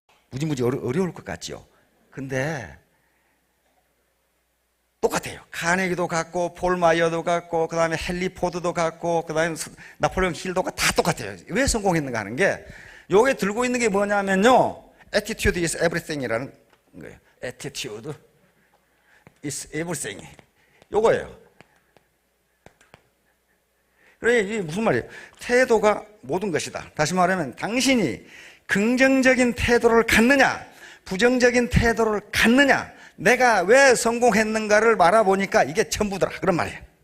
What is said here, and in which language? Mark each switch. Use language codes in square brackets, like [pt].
[ko] 무지무지 어려울 것 같죠. 근데 똑같아요. 카네기도 같고 폴 마이어도 같고 그 다음에 헨리 포드도 같고 그 다음에 나폴레옹 힐도가 다 똑같아요. 왜 성공했는가 하는 게 요게 들고 있는 게 뭐냐면요, [en] attitude is everything [ko] 이라는 거예요. [en] attitude is everything. [ko] 요거예요. 그래, 이게 무슨 말이에요? 태도가 모든 것이다. 다시 말하면 당신이 긍정적인 태도를 갖느냐 부정적인 태도를 갖느냐, 내가 왜 성공했는가를 말아보니까 이게 전부더라. 그런 말이에요.